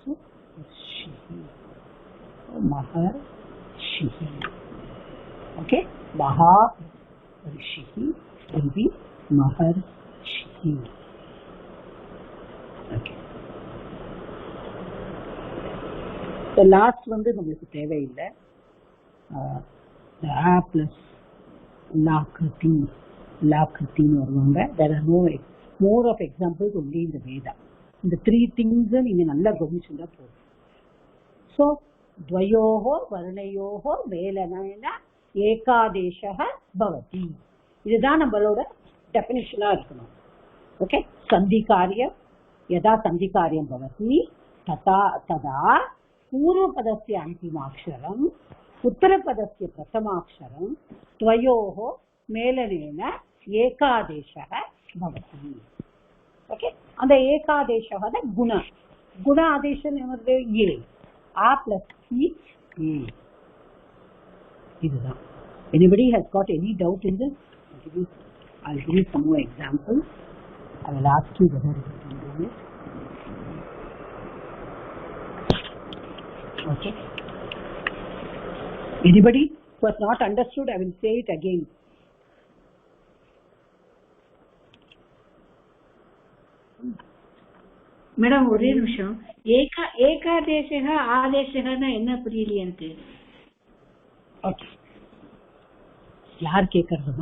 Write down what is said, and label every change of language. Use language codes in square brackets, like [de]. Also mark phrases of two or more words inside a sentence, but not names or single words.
[en] So she. So mahar Rishihi. Okay, Maha Rishihi will be Maharshihi. Okay. The last one [ta] நம்மளுக்கு தேவையில்லை. [en] The A plus Lakriti வருவாங்க. There are no more of examples only in the Veda. [ta] இந்த 3 things நீங்க நல்லா கவனிச்சுட்டா போதும். So [sa] द्वयोः वर्णयोः मेलनेन एकादेशः भवति. [ta] இதுதான் நம்மளோட டெஃபினிஷனா இருக்கணும். [sa] ஓகே, सन्धि कार्यम् यदा सन्धि कार्यम् भवति तदा पूर्वपदस्य अन्तिमाक्षरम् उत्तरपदस्य प्रथमाक्षरम् द्वयोः मेलनेन एकादेशः भवति. [en] ओके, [ta] அந்த ஏகாதேசः குண ஆதேசம் என்னது? ஏ ஆ பிளஸ் இ ஏ. இதுதான். [en] Anybody has got any doubt in this? I'll give you some more examples. I will ask you whether you can do it. Okay. Anybody who has not understood, I will say it again. [ta] மேடம் ஒரே நிமிஷம். ஏகாதேசக ஆதேசகன்னா என்ன புரியலையே எனக்கு. ஓகே, யார் கேட்கறதுமா?